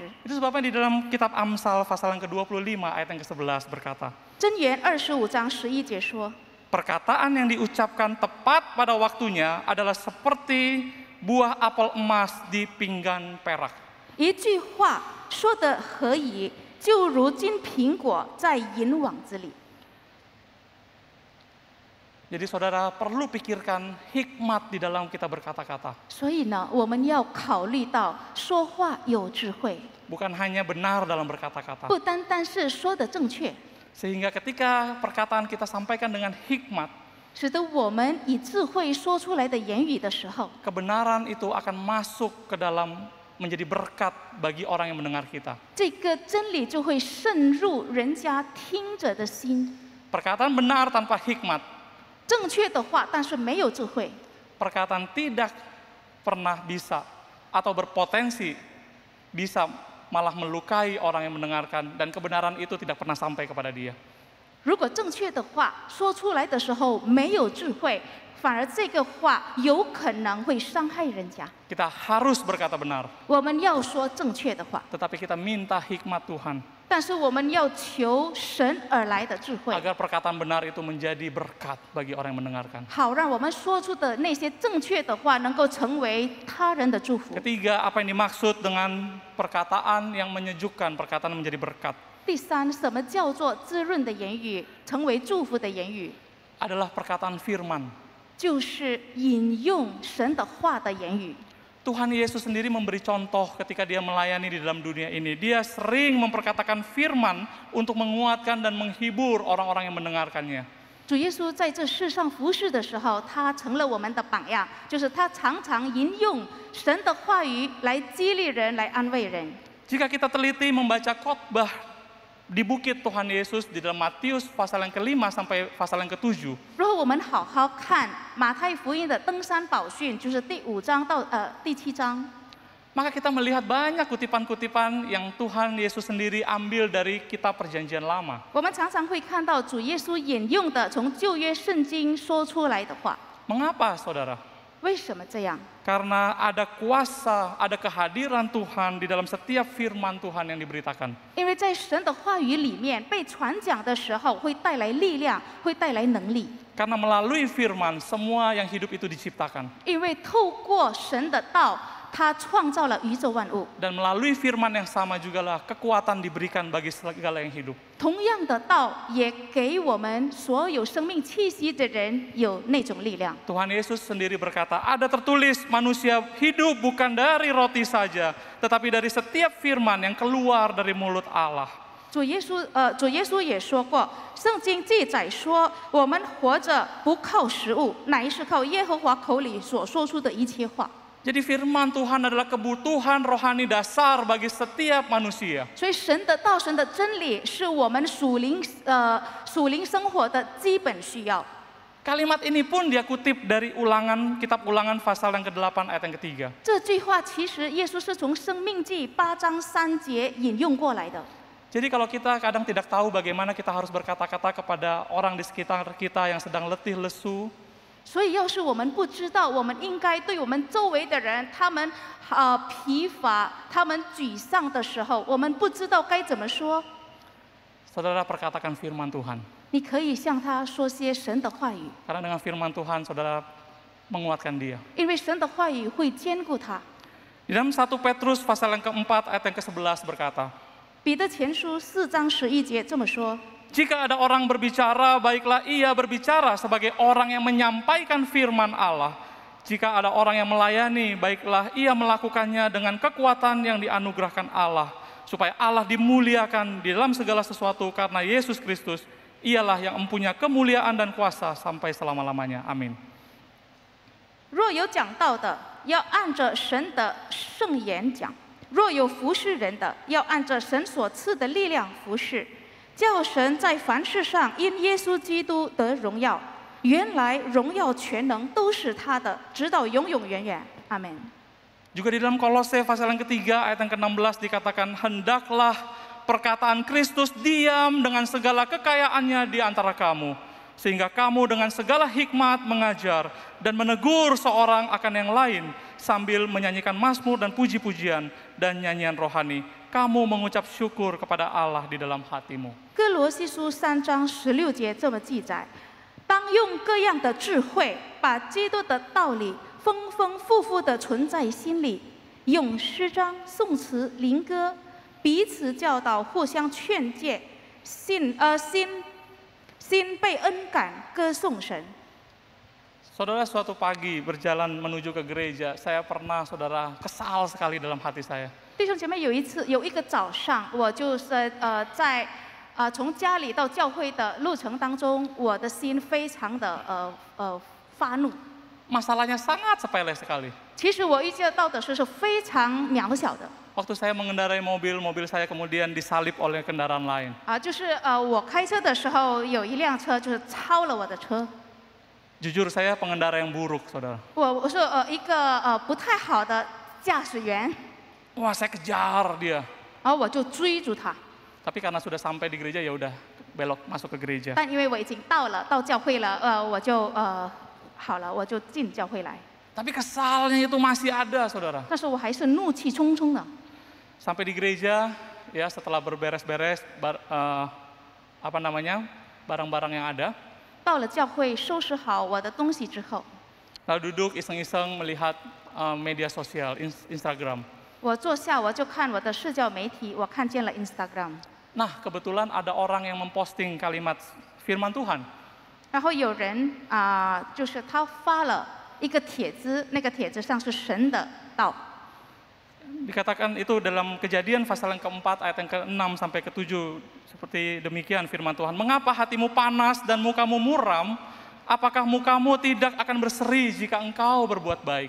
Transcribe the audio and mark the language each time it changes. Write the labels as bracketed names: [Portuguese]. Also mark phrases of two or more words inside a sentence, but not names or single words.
[Indonesian] Itu sebabnya di dalam kitab Amsal pasal yang ke-25 ayat yang ke-11 berkata, [Chinese] 箴言25章11节说， [Indonesian] perkataan yang diucapkan tepat pada waktunya adalah seperti buah apel emas di pinggan perak. [Chinese] 一句话说得合宜，就如金苹果在银网子里。 [Indonesian] Jadi saudara perlu pikirkan hikmat di dalam kita berkata-kata. [Chinese] 所以呢，我们要考虑到说话有智慧， [Indonesian] Bukan hanya benar dalam berkata-kata. [Chinese] 不单单是说的正确， [Indonesian] Sehingga ketika perkataan kita sampaikan dengan hikmat, [Chinese] 使得我们以智慧说出来的言语的时候， [Indonesian] kebenaran itu akan masuk ke dalam menjadi berkat bagi orang yang mendengar kita. [Chinese] 这个真理就会渗入人家听着的心。 [Indonesian] Perkataan benar tanpa hikmat, [Chinese] 正确的话，但是没有智慧， [Indonesian] perkataan tidak pernah bisa atau berpotensi bisa malah melukai orang yang mendengarkan, dan kebenaran itu tidak pernah sampai kepada dia. [Chinese] 如果正确的话说出来的时候没有智慧，反而这个话有可能会伤害人家。 [Indonesian] Kita harus berkata benar, [Chinese] 我们要说正确的话， [Indonesian] tetapi kita minta hikmat Tuhan [Chinese] 但是我们要求神而来的智慧， [Indonesian] agar perkataan benar itu menjadi berkat bagi orang yang mendengarkan. [Chinese] 好让我们说出的那些正确的话能够成为他人的祝福。 [Indonesian] Ketiga, apa yang dimaksud dengan perkataan yang menyejukkan, perkataan yang menjadi berkat? [Chinese] 第三，什么叫做滋润的言语，成为祝福的言语？ [Indonesian] Adalah perkataan firman. [Chinese] 就是引用神的话的言语。 [Indonesian] Tuhan Yesus sendiri memberi contoh ketika dia melayani di dalam dunia ini. Dia sering memperkatakan firman untuk menguatkan dan menghibur orang-orang yang mendengarkannya. [Chinese] 主耶稣在这世上服侍的时候，他成了我们的榜样，就是他常常引用神的话语来激励人，来安慰人。 [Indonesian] Jika kita teliti membaca khotbah di bukit Tuhan Yesus di dalam Matius pasal yang ke-5 sampai pasal yang ke-7, [Chinese] 如果我们好好看马太福音的登山宝训，就是第5章到第7章， [Indonesian] maka kita melihat banyak kutipan-kutipan yang Tuhan Yesus sendiri ambil dari kitab Perjanjian Lama. [Chinese] 我们常常会看到主耶稣引用的从旧约圣经说出来的话。 [Indonesian] Mengapa, saudara? [Chinese] 为什么这样？ [Indonesian] Karena ada kuasa, ada kehadiran Tuhan di dalam setiap firman Tuhan yang diberitakan. [Chinese] 因为在神的话语里面被传讲的时候，会带来力量，会带来能力。 [Indonesian] Karena melalui firman, semua yang hidup itu diciptakan. [Chinese] 因为透过神的道，他创造了宇宙万物。 [Indonesian] Dan melalui firman yang sama jugalah kekuatan diberikan bagi segala yang hidup. [Chinese] 同样的道也给我们所有生命气息的人有那种力量。 [Indonesian] Tuhan Yesus sendiri berkata, ada tertulis manusia hidup bukan dari roti saja, tetapi dari setiap firman yang keluar dari mulut Allah. [Chinese] 主耶稣也说过，圣经记载说，我们活着不靠食物，乃是靠耶和华口里所说出的一切话。 [Indonesian] Jadi firman Tuhan adalah kebutuhan rohani dasar bagi setiap manusia. [Chinese] 所以神的道、神的真理是我们属灵生活的基本需要。 [Indonesian] Kalimat ini pun dia kutip dari kitab Ulangan pasal yang ke-8 ayat yang ke-3. [Chinese] 这句话其实耶稣是从《生命记》8章3节引用过来的。 [Indonesian] Jadi kalau kita kadang tidak tahu bagaimana kita harus berkata-kata kepada orang di sekitar kita yang sedang letih lesu, [Chinese] 所以，要是我们不知道，我们应该对我们周围的人，他们疲乏、他们沮丧的时候，我们不知道该怎么说。 [Indonesian] saudara perkatakan firman Tuhan. [Chinese] 你可以向他说些神的话语， [Indonesian] Karena dengan firman Tuhan saudara menguatkan dia. [Chinese] 因为神的话语会坚固他。 [Indonesian] Di dalam 1 Petrus pasal yang ke-4 ayat yang ke-11 berkata, [Chinese] 彼得前书4章11节这么说： [Indonesian] jika ada orang berbicara, baiklah ia berbicara sebagai orang yang menyampaikan firman Allah. Jika ada orang yang melayani, baiklah ia melakukannya dengan kekuatan yang dianugerahkan Allah, supaya Allah dimuliakan di dalam segala sesuatu karena Yesus Kristus, ialah yang mempunyai kemuliaan dan kuasa sampai selama-lamanya. Amin. [Chinese] 若有讲道的，要按着神的圣言讲；若有服侍人的，要按着神所赐的力量服侍。叫神在凡事上因耶稣基督得荣耀，原来荣耀全能都是他的，直到永永远远。阿门。 [Indonesian] Juga di dalam Kolose pasal yang ketiga ayat yang ke-16 dikatakan, hendaklah perkataan Kristus diam dengan segala kekayaannya di antara kamu, sehingga kamu dengan segala hikmat mengajar dan menegur seorang akan yang lain, sambil menyanyikan mazmur dan puji-pujian dan nyanyian rohani. Kamu mengucap syukur kepada Allah di dalam hatimu. [Chinese] 哥罗西书3章16节这么记载：当用各样的智慧，把基督的道理丰丰富富的存在心里，用诗章、颂词、灵歌彼此教导，互相劝诫，心被恩感，歌颂神。 [Indonesian] Saudara, suatu pagi berjalan menuju ke gereja, saya pernah saudara kesal sekali dalam hati saya. [Chinese] 弟兄姐妹，有一个早上，我就是在从家里到教会的路程当中，我的心非常的发怒。 [Indonesian] Masalahnya sangat sepele sekali. [Chinese] 其实我遇见到的是非常渺小的 [Indonesian] Waktu saya mengendarai mobil saya kemudian disalip oleh kendaraan lain. [Chinese] 就是我开车的时候，有一辆车就是超了我的车。 [Indonesian] Jujur saya pengendara yang buruk, saudara. [Chinese] 我是一个不太好的驾驶员。 [Indonesian] Wah, saya kejar dia. [Chinese] 然后我就追逐他。 [Indonesian] Tapi karena sudah sampai di gereja ya udah belok masuk ke gereja. [Chinese] 但因为我已经到教会了，我就好了，我就进教会来。 [Indonesian] Tapi kesalnya itu masih ada, saudara. [Chinese] 但是我还是怒气冲冲的。 [Indonesian] Sampai di gereja, ya setelah berberes-beres barang-barang yang ada. [Chinese] 到了教会收拾好我的东西之后， [Indonesian] Lalu duduk iseng-iseng melihat media sosial, Instagram. [Chinese] 我坐下我就看我的社交媒体，我看见了 Instagram。 [Indonesian] Nah, kebetulan ada orang yang memposting kalimat firman Tuhan. [Chinese] 然后有人就是他发了一个帖子，那个帖子上是神的道。 [Indonesian] Dikatakan itu dalam Kejadian pasal yang keempat ayat yang ke-6 sampai ke-7 seperti demikian firman Tuhan. Mengapa hatimu panas dan mukamu muram? Apakah mukamu tidak akan berseri jika engkau berbuat baik?